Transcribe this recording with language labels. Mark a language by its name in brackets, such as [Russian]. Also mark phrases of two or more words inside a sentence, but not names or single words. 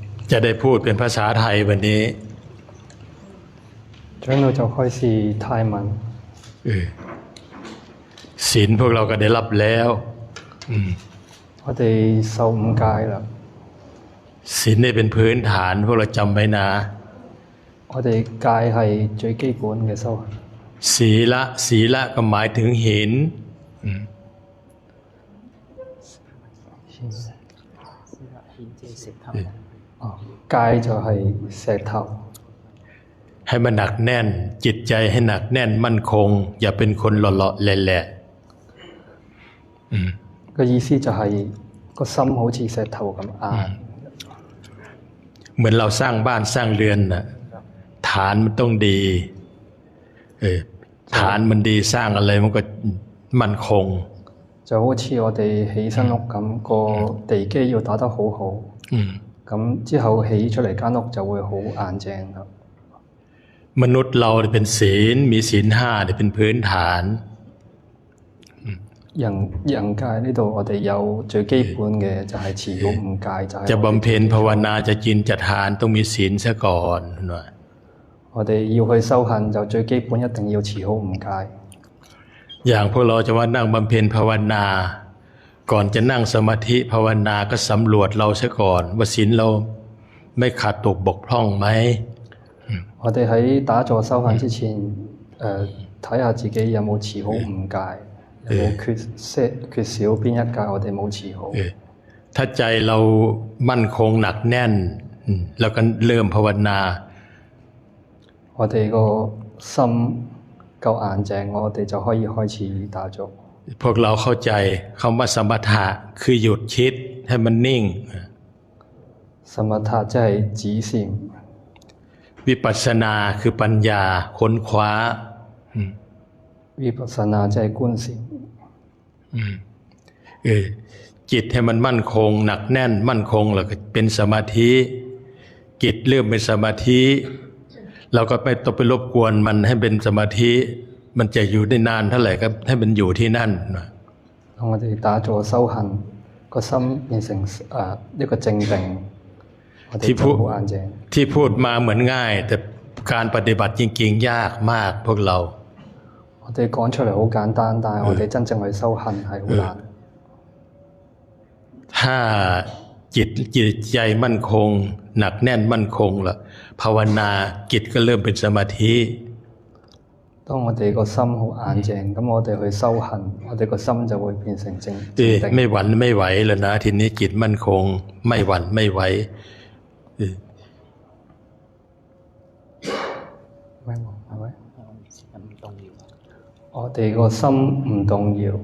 [Thai] จะได้พูดเป็นภาษาไทยวันนี้ [Cantonese] 長老就開始泰文 [Thai] ศีลพวกเราก็ได้รับแล้ว [Cantonese] 我哋受五戒啦 [Thai] ศีลนี่เป็นพื้นฐานพวกเราจำไว้นะ [Cantonese] 我哋戒係最基本嘅修行 [Thai] ศีละก็หมายถึงศีล [Cantonese] 戒就係石頭 [Thai] ให้มันหนักแน่นจิตใจให้หนักแน่นมั่นคงอย่าเป็นคนหล่อๆแหละ [Cantonese] 個意思就係個心好似石頭咁硬 [Thai] เหมือนเราสร้างบ้านสร้างเรือนน่ะฐานมันต้องดีฐานมันดีสร้างอะไรมันก็มั่นคง [Cantonese] 就好似我哋起新屋咁個地基要打得好好咁之後起出嚟間屋就會好硬淨ครับ [Thai] มนุษย์เราเป็นศีลมีศีลห้าเป็นพื้นฐาน [Cantonese] 人界呢度我哋有最基本嘅就係持好五戒就係 [Thai] จะบำเพ็ญภาวนาจะจินจะทานต้องมีศีลซะก่อนหน่อย [Cantonese] 我哋要去修行就最基本一定要持好五戒 [Thai] อย่างพวกเราจะว่านั่งบำเพ็ญภาวนาก่อนจะนั่งสมาธิภาวนาก็สำรวจเราซะก่อนว่าศีลเราไม่ขาดตกบกพร่องไหม [Cantonese] 我哋喺打坐修行之前睇下自己有冇持好五戒有冇缺少邊一戒我哋冇持好 [Thai] ถ้าใจเรามั่นคงหนักแน่นแล้วก็เริ่มภาวนา [Cantonese] 我哋個心夠硬淨我哋就可以開始打坐 [Thai] พวกเราเข้าใจคำว่าสมถะคือหยุดคิดให้มันนิ่ง [Cantonese] สมถะ即係止禪 [Thai] วิปัสสนาคือปัญญาค้นคว้า [Cantonese] วิปัสสนา即係觀禪 [Thai] จิตให้มันมั่นคงหนักแน่นมั่นคงแล้วก็เป็นสมาธิจิตเริ่มเป็นสมาธิเราก็ไม่ต้องไปรบกวนมันให้เป็นสมาธิมันจะอยู่ได้นานเท่าไหร่ก็ให้มันอยู่ที่นั่น [Cantonese] 我哋打坐修行個心變成一個正定我哋就好硬淨 [Thai] ที่พูดมาเหมือนง่ายแต่การปฏิบัติจริงๆยากมากพวกเรา [Cantonese] 我哋講出嚟好簡單但係我哋真正去修行係好難 [Thai] ถ้าจิตใจมั่นคงหนักแน่นมั่นคงละภาวนาจิตก็เริ่มเป็นสมาธิ [Cantonese] 當我哋個心好硬淨咁我哋去修行我哋個心就會變成正定 [Thai] ไม่หวั่นไม่ไหวแล้วนะทีนี้จิตมั่นคงไม่หวั่นไม่ไหว ไม่หวั่นไม่ไหว [Cantonese] 我哋個心唔動搖